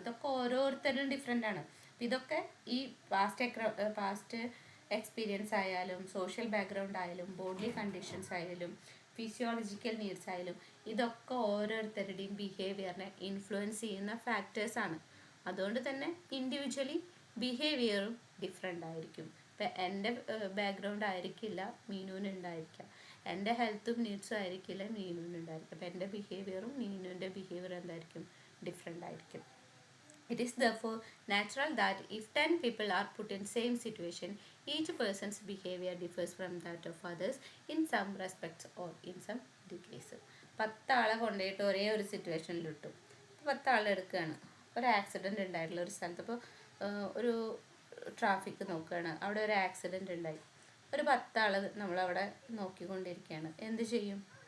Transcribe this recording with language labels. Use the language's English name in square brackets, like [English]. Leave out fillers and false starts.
[Malayalam] ഇതൊക്കെ ഓരോരുത്തരും ഡിഫറെൻ്റ് ആണ്. ഇതൊക്കെ ഈ പാസ്റ്റ് എക്സ്പീരിയൻസ് ആയാലും സോഷ്യൽ ബാക്ക്ഗ്രൗണ്ട് ആയാലും ബോഡി കണ്ടീഷൻസ് ആയാലും ഫിസിയോളജിക്കൽ നീഡ്സ് ആയാലും ഇതൊക്കെ ഓരോരുത്തരുടെയും ബിഹേവിയറിനെ ഇൻഫ്ലുവൻസ് ചെയ്യുന്ന ഫാക്ടേഴ്സാണ്. അതുകൊണ്ട് തന്നെ ഇൻഡിവിജ്വലി ബിഹേവിയറും ഡിഫറെൻ്റ് ആയിരിക്കും. ഇപ്പം എൻ്റെ ബാക്ക്ഗ്രൗണ്ട് ആയിരിക്കില്ല മീനുവിന് ഉണ്ടായിരിക്കുക, എൻ്റെ ഹെൽത്തും നീഡ്സും ആയിരിക്കില്ല മീനുവിനുണ്ടായിരിക്കും. അപ്പോൾ എൻ്റെ ബിഹേവിയറും മീനുവിൻ്റെ ബിഹേവിയറും എന്തായിരിക്കും, ഡിഫറെൻ്റ് ആയിരിക്കും. [English] It is therefore natural that if 10 people are put in same situation, each person's behavior differs from that of others in some respects or in some degrees. [Malayalam] 10 ആളെ കൊണ്ടുപോയിട്ട് ഒരേ ഒരു സിറ്റുവേഷനിൽ ഇട്ടു. 10 ആളെ എടുക്കുകയാണ്. ഒരു ആക്സിഡൻറ്റ് ഉണ്ടായിട്ടുള്ള ഒരു സ്ഥലത്ത്, ഇപ്പോൾ ഒരു ട്രാഫിക് നോക്കുകയാണ്, അവിടെ ഒരു ആക്സിഡൻറ്റ് ഉണ്ടായി. ഒരു 10 ആൾ നമ്മളവിടെ നോക്കിക്കൊണ്ടിരിക്കുകയാണ്. എന്ത് ചെയ്യും?